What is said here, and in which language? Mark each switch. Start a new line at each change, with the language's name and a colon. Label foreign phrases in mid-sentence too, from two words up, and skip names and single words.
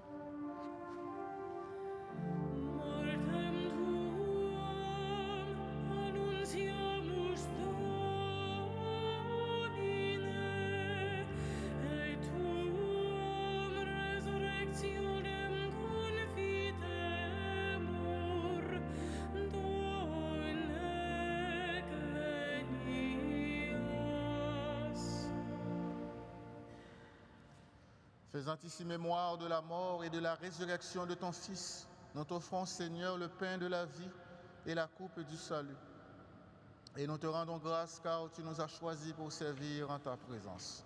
Latin: Mortem tuam annunciamus Domine, et tuam resurrectionem confitemur, donec venias.
French: Faisant ici mémoire de la mort et de la résurrection de ton Fils, nous t'offrons, Seigneur, le pain de la vie et la coupe du salut. Et nous te rendons grâce car tu nous as choisis pour servir en ta présence.